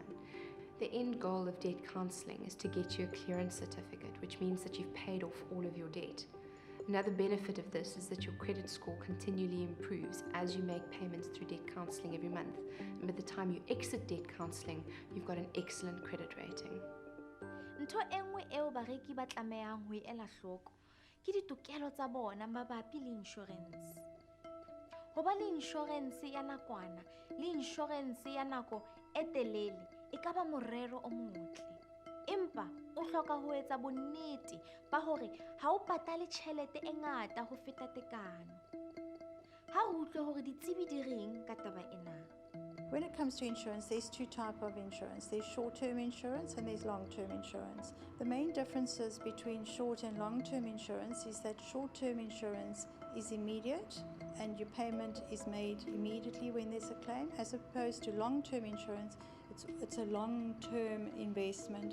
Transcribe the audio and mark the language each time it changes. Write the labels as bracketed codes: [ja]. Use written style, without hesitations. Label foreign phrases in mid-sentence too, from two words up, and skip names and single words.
[en] The end goal of debt counselling is to get you a clearance certificate, which means that you've paid off all of your debt. Another benefit of this is that your credit score continually improves as you make payments through debt counselling every month. And by the time you exit debt counselling, you've got an excellent credit rating. [st] Ntho enngwe eo bareki ba tlamehang ho ela hloko ke ditokelo tsa bona mabapi le insurance. Ho ba le insurance ya nakwana le insurance ya nako e telele e ka ba morero o motle. Empa o hloka ho etsa bonnete ba hore ha o patale tjhelete e ngata ho feta tekano. Ha o utlwe hore ditsebi di reng ka taba ena. [en] When it comes to insurance, there's two types of insurance. There's short-term insurance and there's long-term insurance. The main differences between short and long-term insurance is that short-term insurance is immediate and your payment is made immediately when there's a claim, as opposed to long-term insurance, it's a long-term investment.